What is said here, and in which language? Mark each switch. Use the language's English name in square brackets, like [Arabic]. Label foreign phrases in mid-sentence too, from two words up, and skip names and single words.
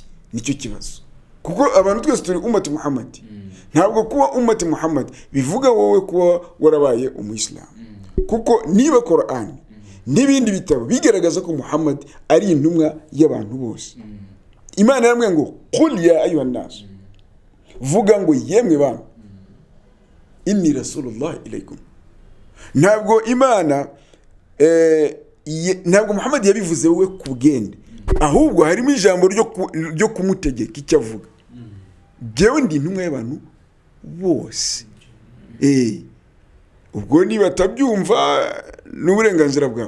[Kinyarwanda] Nicyo kibazo. Kuko abantu twese turi umati Muhammad. Ntabwo kuba umati Muhammad bivuga wowe kuba warabaye umuyisilamu. Kuko niba Qur'an n'ibindi bitabo bigaragaza ko Muhammad ari intumwa y'abantu bose, Imana yaramwe ngo [Arabic] قل يا أيها الناس, [Kinyarwanda] vuga ngo yemwe bantu, [Arabic] إني رسول الله إليكم. [Kinyarwanda] Ntabwo Imana ntabwo Muhammad yabivuze wowe ku bwende, ahubwo harimo ijambo ryo kumutegeka icyo avuga. Jewe ndi intumwa y'abantu bose. Ubwo niba atabyumva n'uburenganzira bwabo.